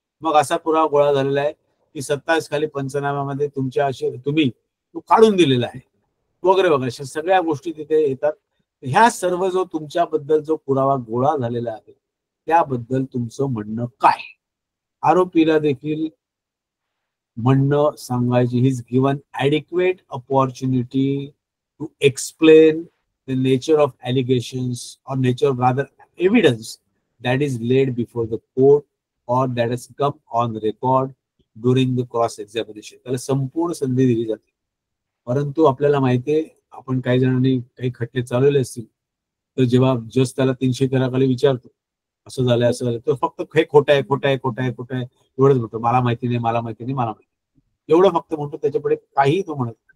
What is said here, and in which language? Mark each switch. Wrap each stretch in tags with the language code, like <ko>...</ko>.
<mr>मग असा पुरावा गोळा झालेला आहे की 27 खाली पंचनाम्यामध्ये तुमच्या असे तुम्ही तो काढून दिलेला आहे वगैरे वगैरे. अशा सगळ्या गोष्टी तिथे येतात. ह्या सर्व जो तुमच्याबद्दल जो पुरावा गोळा झालेला आहे त्याबद्दल तुमचं म्हणणं काय? आरोपीला देखील म्हणणं सांगायची.</mr> <en>He is given adequate opportunity to explain the nature of allegations or nature of rather evidence that is laid before the court or that has come on record during the cross examination.</en> <mr>त्याला संपूर्ण संधी दिली जाते. परंतु आपल्याला माहिती आहे, आपण काही जणांनी काही खटले चालवले असतील तर जेव्हा जज त्याला 313 खाली विचारतो असं झालंय असं झालं, तर फक्त हे खोटं आहे, खोटं आहे, खोटं आहे, खोटं आहे एवढंच म्हणतो. मला माहिती नाही, मला माहिती नाही, मला माहिती एवढं फक्त म्हणतो. त्याच्यापुढे काहीही तो म्हणत.</mr>